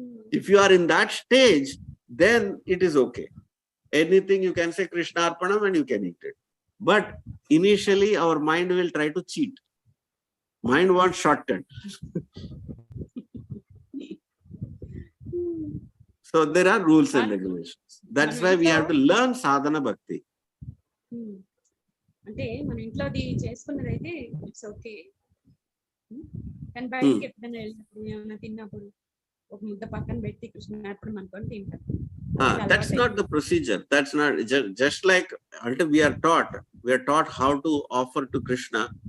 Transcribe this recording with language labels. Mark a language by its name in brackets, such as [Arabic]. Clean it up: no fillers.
[English] If you are in that stage, then it is okay. Anything you can say Krishna Arpanam and you can eat it. But initially our mind will try to cheat. Mind wants shortcut. So there are rules and regulations. That's why we have to learn sadhana bhakti. [Telugu] అంటే మన ఇంట్లో అది చేసుకున్నదైతే [English] it's okay, [Telugu] కానీ బయటకి ఎప్పుడైనా వెళ్ళినప్పుడు ఏమైనా తిన్నప్పుడు ఒక ముద్ద పక్కన పెట్టి కృష్ణార్పణం అనుకొని తింటారు. [English] That's not the procedure. That's not just like until we are taught how to offer to Krishna.